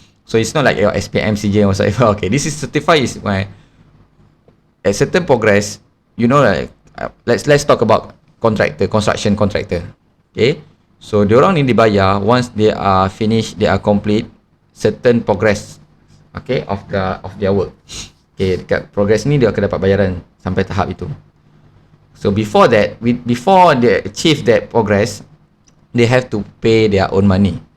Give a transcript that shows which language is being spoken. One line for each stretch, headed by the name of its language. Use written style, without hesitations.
English: So it's not like your SPM sijil or whatever. Okay, this is certify is why at certain progress, you know, like let's talk about contractor, construction contractor. Okay, so
Malay: diorang ni dibayar
English: once they are finished, they are complete certain progress, okay, of their work.
Malay: Okay, dekat progress ni dia akan dapat bayaran sampai tahap itu.
English: So before that, before they achieve that progress, they have to pay their own money.